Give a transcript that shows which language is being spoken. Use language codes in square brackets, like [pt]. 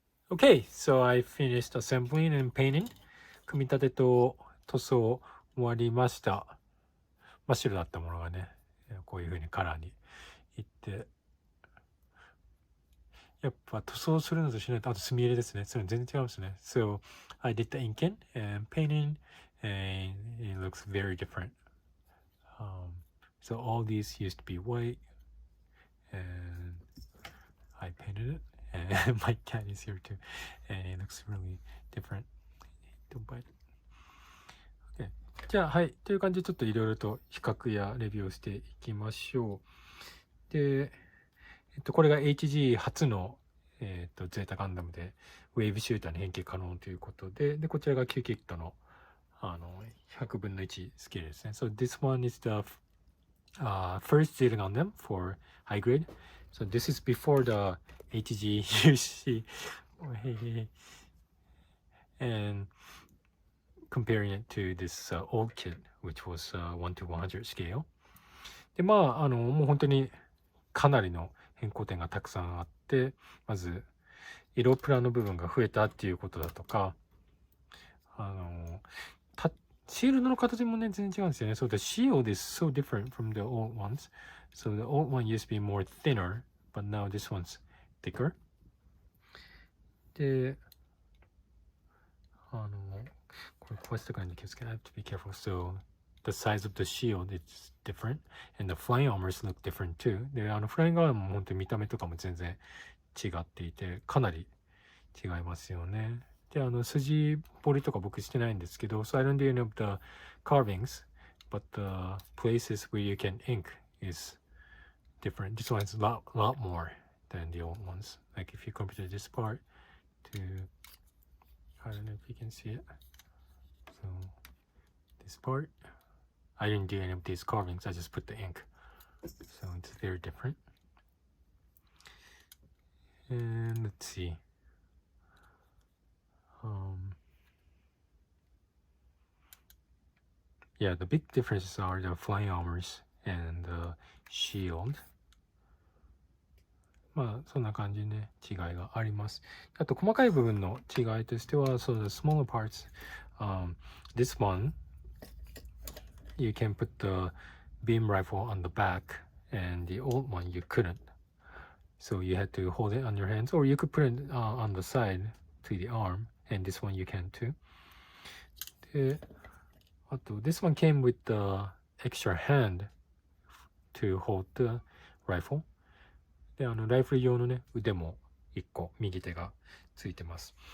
[en] Okay, so I finished assembling and painting. [ja] 組み立てと塗装終わりました。真っ白だったものがね、こういう風にカラーにいって、やっぱ塗装するのとしないと、あと墨入れですね。それ全然違いますね。 [en] So, I did the inking and painting, and it looks very different. So all these used to be white, and I painted it, and my cat is here too, and it looks really different. Don't bite it. Okay. [ja] じゃあ、はい。という感じで、ちょっといろいろと比較やレビューをしていきましょう。で、これが HG 初の、ゼータガンダムで、ウェーブシューターに変形可能ということで、で、こちらが Q キットの、100分の1スケールですね。 [en] So this one is the first ZETA GUNDAM for high grade. So this is before the HG UC and comparing it to this old kit, which was 1 to 100 scale. [ja] で、もう本当にかなりの変更点がたくさんあって、まず、色プラの部分が増えたっていうことだとか、シールドの形もね、全然違うんですよね。 [en] So the shield is so different from the old ones. So the old one used to be more thinner, but now this one's thicker. [ja] で、これ壊したからに気をつけない。 [en] I have to be careful. So the size of the shield is different, and the flying armors look different too. [ja] で、フライングアームも本当に見た目とかも全然違っていて、かなり違いますよね。で、筋彫りとか僕してないんですけど、 [en] so I don't do any of the carvings, but the places where you can ink is different. This one is a lot more than the old ones. Like if you compare this part to, I don't know if you can see it. So this part, I didn't do any of these carvings. I just put the ink. So it's very different. And let's see. Yeah, the big differences are the flying armors and the shield. [ja] まあそんな感じでね、違いがあります。あと細かい部分の違いとしては、 [en] so the smaller parts, this one, you can put the beam rifle on the back, and the old one you couldn't. So you had to hold it on your hands, or you could put it on the side to the arm, and this one you can too. で、あと、this one came with the extra hand to hold the rifle. [ja] で、ライフル用のね、腕も1個、右手がついてます。